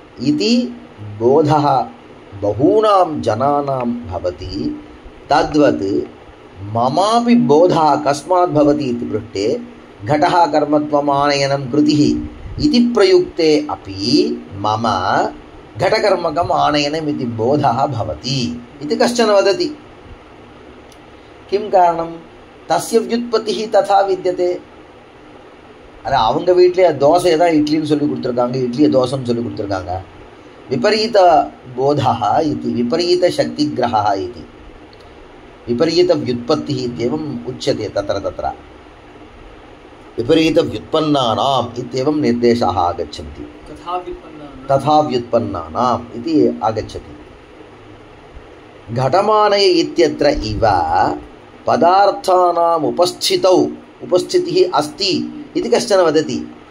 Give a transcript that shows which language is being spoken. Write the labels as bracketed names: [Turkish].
[Sanskrit] इति बोधः बहूनां जनानां भवति, तद्वत् ममापि बोधः कस्मात् भवति इति पृष्टे घटः कर्मत्वम् आनयनं कृतिः इति प्रयुक्ते अपि मम घटकर्मकम् आनयनम् इति बोधः भवति इति कश्चन वदति। किं कारणं? तस्य व्युत्पत्तिः तथा विद्यते। [Tamil] अरे அவங்க வீட்டிலே தோசை தான் இட்லின்னு சொல்லி கொடுத்துருக்காங்க, இட்லியை தோசைன்னு சொல்லி கொடுத்துருக்காங்க। [Sanskrit] विपरीत बोधः इति, विपरीत शक्तिग्रहः इति, विपरीत व्युत्पत्तिः इत्येवम् उच्यते। तत्र विपरीत व्युत्पन्नानाम् इत्येवं निर्देशाः आगच्छन्ति। तथा व्युत्पन्नानाम् इति आगच्छति। घटमानय इत्यत्र इव पदार्थानाम् उपस्थितिः अस्ति इति कश्चन वदति।